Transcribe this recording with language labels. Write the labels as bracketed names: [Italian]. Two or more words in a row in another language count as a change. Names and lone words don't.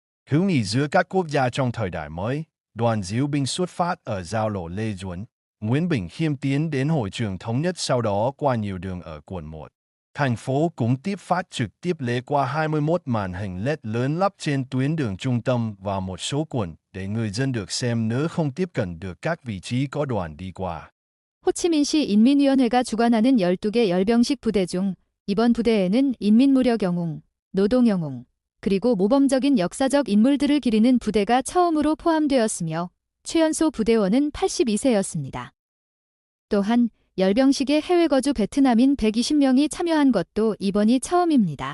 [Vietnamese] Hữu nghị giữa các quốc gia trong thời đại mới, đoàn diễu binh xuất phát ở giao lộ Lê Duẩn, Nguyễn Bình Khiêm tiến đến hội trường thống nhất, sau đó qua nhiều đường ở quận 1. Thành phố cũng tiếp phát trực tiếp lễ qua 21 màn hình LED lớn lắp trên tuyến đường trung tâm và một số quận để người dân được xem nếu không tiếp cận được các vị trí có đoàn đi qua. [Korean] 호치민시 인민위원회가 주관하는 12개 열병식 부대 중 이번 부대에는 인민무력 영웅, 노동 영웅, 그리고 모범적인 역사적 인물들을 기리는 부대가 처음으로 포함되었으며 최연소 부대원은 82세였습니다. 또한 열병식에 해외 거주 베트남인 120명이 참여한 것도 이번이 처음입니다.